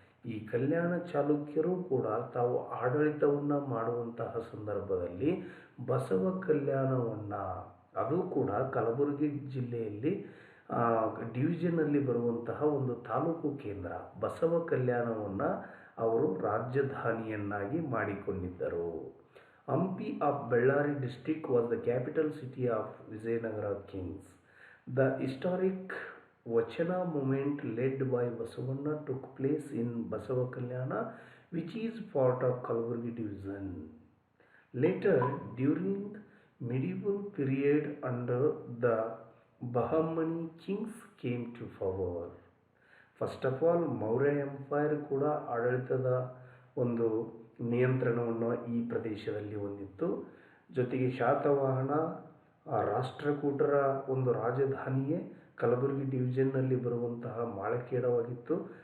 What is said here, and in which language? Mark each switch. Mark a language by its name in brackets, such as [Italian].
[Kannada] ಈ ಕಲ್ಯಾಣ ಚಾಲುಕ್ಯರು ಕೂಡ ತಾವು ಆಡಳಿತವನ್ನು ಮಾಡುವಂತಹ ಸಂದರ್ಭದಲ್ಲಿ ಬಸವ ಕಲ್ಯಾಣವನ್ನು, ಅದು ಕೂಡ ಕಲಬುರಗಿ ಜಿಲ್ಲೆಯಲ್ಲಿ ಡಿವಿಷನ್ನಲ್ಲಿ ಬರುವಂತಹ ಒಂದು ತಾಲೂಕು ಕೇಂದ್ರ ಬಸವ ಕಲ್ಯಾಣವನ್ನು ಅವರು ರಾಜಧಾನಿಯನ್ನಾಗಿ ಮಾಡಿಕೊಂಡಿದ್ದರು. [English] Hampi of Bellary district was the capital city of Vijayanagara kings. The historic Vachana movement led by Basavanna took place in Basava Kalyana, which is part of Kalaburagi division. Later, during medieval period, under the Bahamani kings came to power. First of all [Kannada] Maurya empire ಕೂಡ ಆಡಳಿತದ ಒಂದು ನಿಯಂತ್ರಣವನ್ನು ಈ ಪ್ರದೇಶದಲ್ಲಿ ಹೊಂದಿತ್ತು. ಜೊತೆಗೆ ಶಾತವಾಹನ ರಾಷ್ಟ್ರಕೂಟರ ಒಂದು ರಾಜಧಾನಿಯೇ ಕಲಬುರಗಿ ಡಿವಿಷನ್ನಲ್ಲಿ ಬರುವಂತಹ ಮಾಳಖೇಡವಾಗಿತ್ತು.